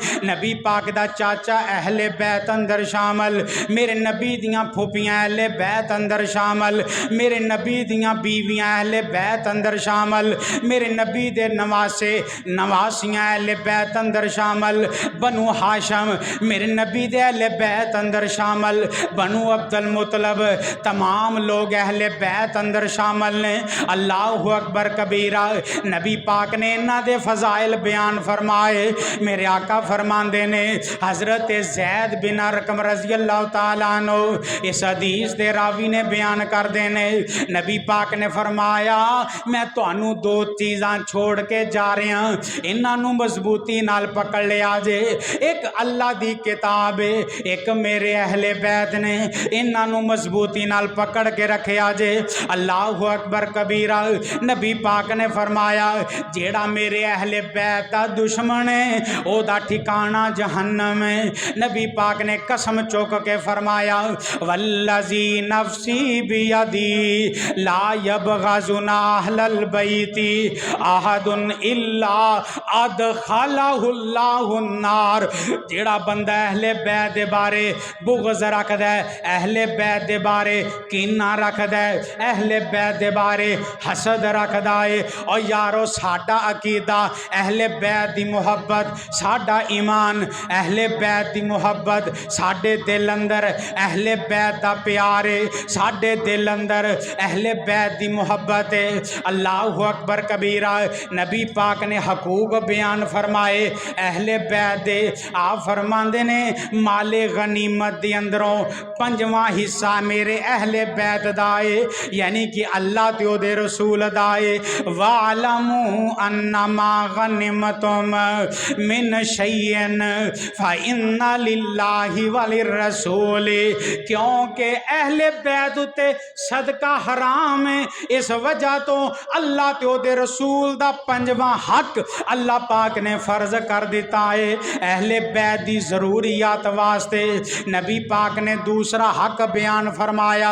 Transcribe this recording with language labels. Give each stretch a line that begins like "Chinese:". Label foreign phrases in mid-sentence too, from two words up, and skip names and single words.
Punjabi: نبی پاک دا چاچا اہلِ بیت اندر شامل، میرے نبی دیاں پھپھیاں اہلِ بیت اندر شامل، میرے نبی دیاں بیویاں اہلِ بیت اندر شامل، میرے نبی دے نواسے نواسیاں اہلِ بیت اندر شامل، بنو ہاشم میرے نبی دے اہلِ بیت اندر شامل، بنو عبدالمطلب تمام لوک اہلِ بیت اندر شامل نے.
Arabic: الله أكبر كبيرا.
Punjabi: نبی پاک نے انہاں دے فضائل بیان فرمائے. میرے آقا فرماندے نے حضرت زید بن ارقم
Arabic: رضي الله تعالى عنه
Punjabi: اس حدیث دے راوی نے بیان کر دینے. نبی پاک نے فرمایا میں تہانوں دو چیزاں چھوڑ کے جا رہا، انہوں مضبوطی نال پکڑ لیا جے. ایک اللہ دی کتاب ہے، ایک میرے اہلِ بیت نے، انہوں مضبوطی نال پکڑ کے رکھیا جے.
Arabic: الله أكبر كبيرا.
Punjabi: نبی پاک نے فرمایا جیہڑا میرے اہلِ بیت دا دشمن ہے اوہدا ٹھکانہ جہنم ہے. نبی پاک نے قسم چک کے فرمایا
Arabic: والذي نفسي بيده لا يبغضنا أهل البيت أحد إلا أدخله الله النار.
Punjabi: جیہڑا بندہ اہلِ بیت دے بارے بغض رکھدا ہے، اہلِ بیت دے بارے کینہ رکھدا ہے، اہلِ بیت دے بارے حسد رکھدا ہے. اور یارو ساڈا عقیدہ اہلِ بیت دی محبت، ساڈا ایمان اہلِ بیت دی محبت، ساڈے دل اندر اہلِ بیت دا پیار ہے، ساڈے دل اندر اہلِ بیت دی محبت ہے.
Arabic: الله أكبر كبيرا.
Punjabi: نبی پاک نے حقوق بیان فرمائے اہلِ بیت دے. آپ فرماندے نے مالِ غنیمت دے اندروں 5واں حصہ میرے اہلِ بیت دا ہے، یعنی کہ اللہ تے اوہدے رسول دا ہے.
Arabic: واعلموا أنما غنمتم من شيء فإن لله وللرسول.
Punjabi: کیونکہ اہلِ بیت اتے صدقہ حرام ہے، اس وجہ تو اللہ تے اوہدے رسول دا 5واں حق اللہ پاک نے فرض کر دتا ہے اہلِ بیت دی ضروریات واسطے. نبی پاک نے دوسرا حق بیان فرمایا.